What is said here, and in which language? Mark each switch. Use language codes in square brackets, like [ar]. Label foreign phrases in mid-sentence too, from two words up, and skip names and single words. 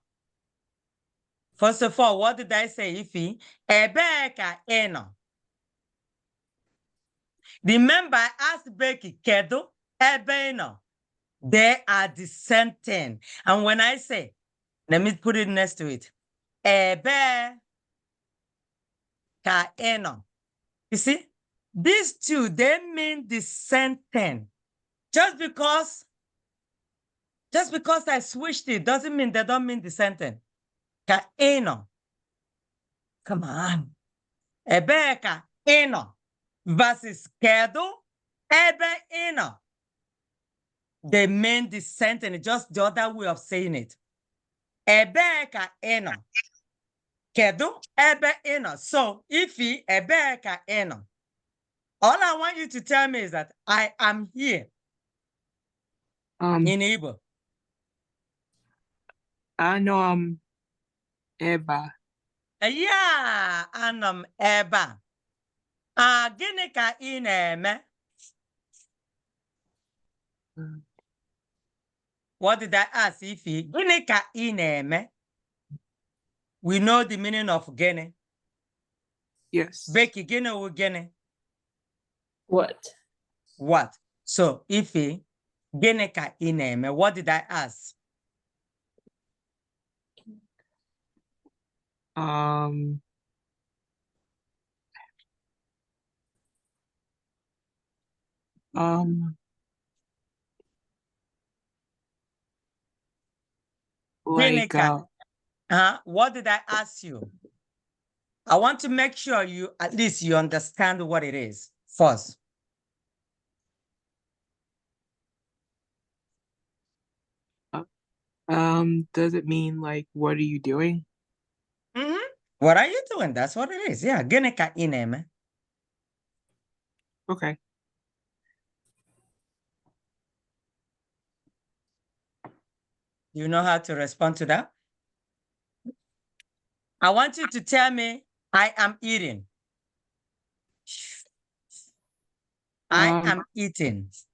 [en] First of all, what did I say, Ify? [ig] Ebeka eno. [en] Remember, I asked Becky, [ig] kedu, ebeno. [en] They are the same thing. And when I say, let me put it next to it. [ig] Ebe ka eno. [en] You see, these two, they mean the same thing. Just because I switched it doesn't mean they don't mean the same thing. [ig] Ka eno. [en] Come on. [ig] Ebe ka eno versus kedu ebe eno. [en] They mean the same thing, just the other way of saying it. [ig] Ebe ka ị nọ? Kedu ebe ị nọ? So, Ifi, ebe ka ị nọ? [en] All I want you to tell me is that I am here in Igbo. I know I'm Eba. Yeah, [ig] anọ m ebe a. Gịnị ka ị na-eme? [en] What did I ask, Ifi? [ig] Gịnị ka ị na-eme? [en] We know the meaning of gịnị. Yes. [ig] Becky, gịnị wụ gịnị? [en] What? What? So, [ig] Ifi, gịnị ka ị na-eme? [en] What did I ask? Um, like, What did I ask you? I want to make sure you, at least you understand what it is first. does it mean like, what are you doing? What are you doing? That's what it is. Yeah. [ig] Gịnị ka ị na-eme? [en] Okay. You know how to respond to that? I want you to tell me, I am eating. I am eating.